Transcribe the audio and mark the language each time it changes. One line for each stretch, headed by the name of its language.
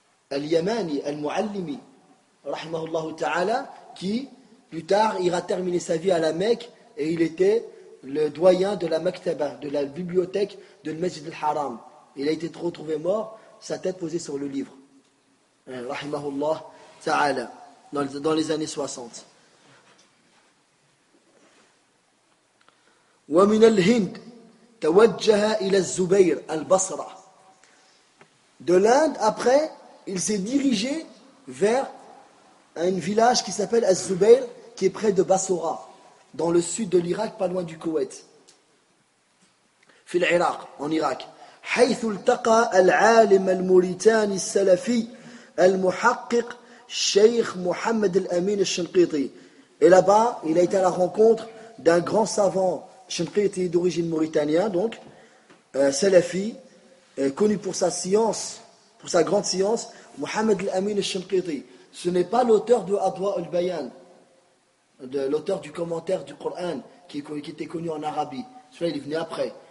French: al-Yamani al-Muallimi, rahimahullah ta'ala, qui plus tard ira terminer sa vie à la Mecque et il était le doyen de la Maktaba, de la bibliothèque de Masjid al-Haram. Il a été retrouvé mort, sa tête posée sur le livre, rahimahullah ta'ala, dans les années 60.
Arabic: ومن الهند توجه إلى الزبير البصرة.
French: De l'Inde, après, il s'est dirigé vers un village qui s'appelle Az-Zubayr, qui est près de Bassora, dans le sud de l'Irak, pas loin du Koweït.
Arabic: في العراق,
French: en Irak.
Arabic: حيث التقى العالم الموريتاني السلفي المحقق شيخ محمد الأمين الشنقيطي.
French: Et là-bas, il a été à la rencontre d'un grand savant. Chenqi était d'origine mauritanienne, donc, salafi, connu pour sa science, pour sa grande science, Mohamed al-Amin al-Shinqiti. Ce n'est pas l'auteur de Adwa al-Bayan, l'auteur du commentaire du Coran, qui était connu en Arabie. Celui-là, il est venu après.